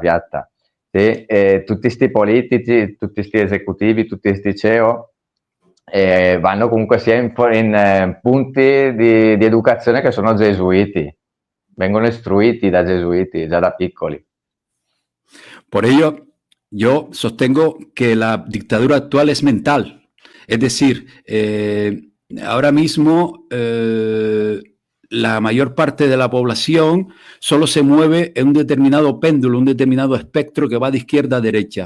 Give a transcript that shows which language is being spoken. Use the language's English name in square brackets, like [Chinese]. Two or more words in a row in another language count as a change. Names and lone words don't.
[Italian] Sì? Tutti questi politici, tutti questi esecutivi, tutti questi CEO vanno comunque sia in punti di educazione che sono gesuiti, vengono istruiti da gesuiti già da piccoli. [Spanish] Por ello, Yo sostengo que la dictadura actual es mental. Es decir, ahora mismo la mayor parte de la población solo se mueve en un determinado péndulo, un determinado espectro que va de izquierda a derecha.